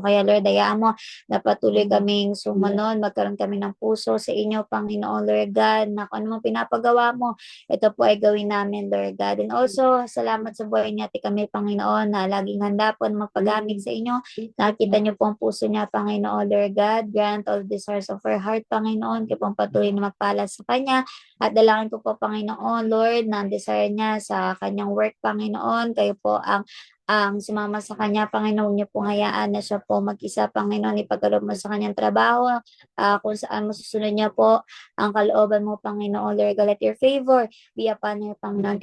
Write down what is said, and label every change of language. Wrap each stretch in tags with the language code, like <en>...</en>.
<tl>Kaya, Lord, hayaan mo na patuloy kaming sumunod, magkaroon kami ng puso sa inyo, Panginoon, Lord God, na kung anumang pinapagawa mo, ito po ay gawin namin, Lord God.</tl> <en>And also,</en> <tl>salamat sa buhay niya, kami, Panginoon, na laging handa po na magpagamit sa inyo. Nakita niyo po ang puso niya, Panginoon, Lord God.</tl> <en>Grant all desires of her heart, Panginoon.</en> <tl>Kayo pong patuloy na magpala sa kanya. At dalangin ko po, Panginoon, Lord, na ang desire niya sa kanyang work, Panginoon. Kayo po ang sumama sa kanya, Panginoon, niyo pong hayaan na siya po mag-isa, Panginoon, ipagkaloob mo sa kanyang trabaho, kung saan masusunod niya po ang kalooban mo, Panginoon, Lord God,</tl> <en>let your favor be upon her,</en> <tl>Panginoon.</tl>